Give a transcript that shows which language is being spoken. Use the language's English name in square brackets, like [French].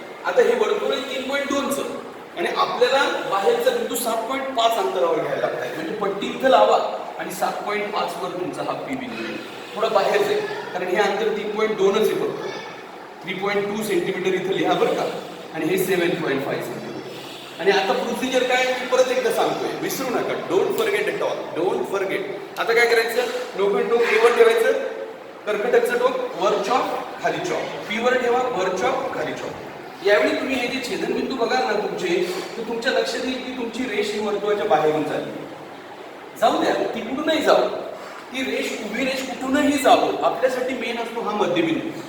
[Marathi] आता हे वर्तुळ आहे 3.2चं आणि आपल्याला बाहेरचा बिंदू 7.5 अंतरावर घ्यायला लागतात. म्हणजे पट्टी इथं लावा आणि 7.5 वर तुमचा हा पी बिंदू आहे. थोडा बाहेर जाईल कारण हे अंतर 3.2च आहे फक्त. 3.2 सेंटीमीटर इथं लिहा बरं का, आणि हे 7.5 सेंटीमीटर. आणि आता प्रोसिजर काय मी परत एकदा सांगतोय, विसरू नका. [English] Don't forget at all, don't forget. [Marathi] आता काय करायचं, लोखंड टोक ए वर ठेवायचं, कर्कटकचं टोक वर चॉप खाली चॉप, पी वर ठेवा, वर चॉप खाली चॉप. यावेळी तुम्ही हे जे छेदनबिंदू बघाल ना तुमचे, तर तुमच्या लक्षात येईल की तुमची रेष ही वर्तुळाच्या बाहेरून चालली. जाऊ द्या, तिकडूनही जाऊ, ती रेष उभी रेष कुठूनही जावं, आपल्यासाठी मेन असतो हा मध्यबिंदू.